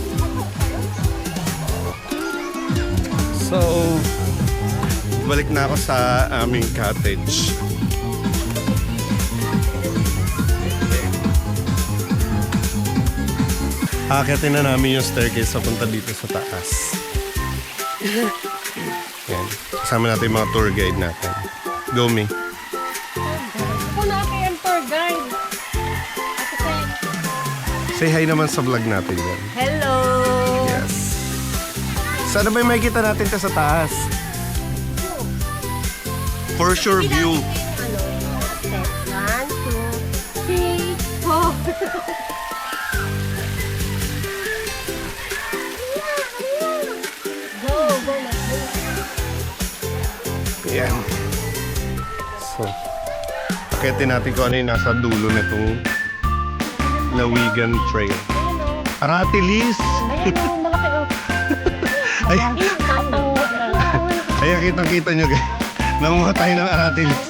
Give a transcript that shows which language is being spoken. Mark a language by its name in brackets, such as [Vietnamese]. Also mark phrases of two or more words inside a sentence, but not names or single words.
[Filipino] So, balik na ako sa aming cottage. Akitin na namin yung staircase sa punta dito sa taas. Yan. Kasama natin yung mga [English] tour guide [Filipino] natin. [English] Go me. [Filipino] Ako na kay ang tour guide. Ate Pen. Say hi naman sa vlog natin yan. [English] Hello! Yes. [Filipino] Sana ba may makikita natin ka sa taas? [English] For sure view. One, two, three, four. Go, go, let's go. [Filipino] Yan. So, akitin natin kung ano yung nasa dulo nitong Lawigan Trail. Aratilis! Ayan o, malaki o. Ay, Tatawa. ayan, kitang-kita nyo guys. Nanguha tayo ng aratilis.